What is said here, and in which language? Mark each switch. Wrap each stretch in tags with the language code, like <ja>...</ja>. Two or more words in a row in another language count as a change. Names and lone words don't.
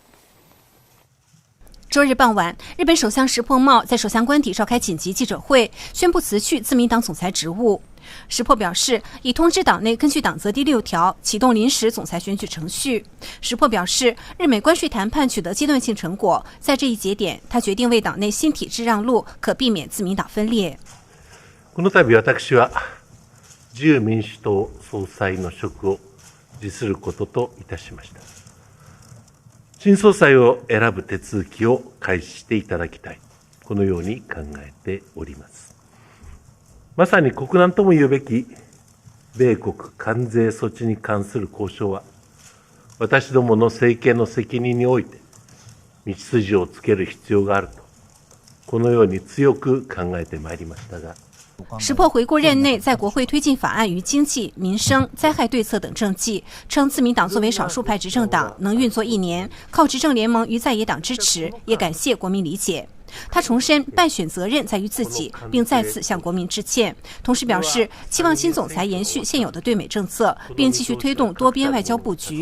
<zh>周日傍晚，日本首相石破茂在首相官邸召开紧急记者会，宣布辞去自民党总裁职务。石破表示，已通知党内根据党则第6条启动临时总裁选举程序。石破表示，日美关税谈判取得阶段性成果，在这一节点，他决定为党内新体制让路，可避免自民党分裂。</zh> <ja>この度私は自由民主党総裁の職を辞することといたしました。新総裁を選ぶ手続きを開始していただきたい、このように考えております。まさに国難とも言うべき米国関税措置に関する交渉は、私どもの政権の責任において道筋をつける必要があると、このように強く考えてまいりましたが。</ja> <zh>石破回顾任内在国会推进法案与经济、民生、灾害对策等政绩，称自民党作为少数派执政党能运作1年，靠执政联盟与在野党支持，也感谢国民理解。他重申败选责任在于自己，并再次向国民致歉，同时表示期望新总裁延续现有的对美政策，并继续推动多边外交布局。</zh>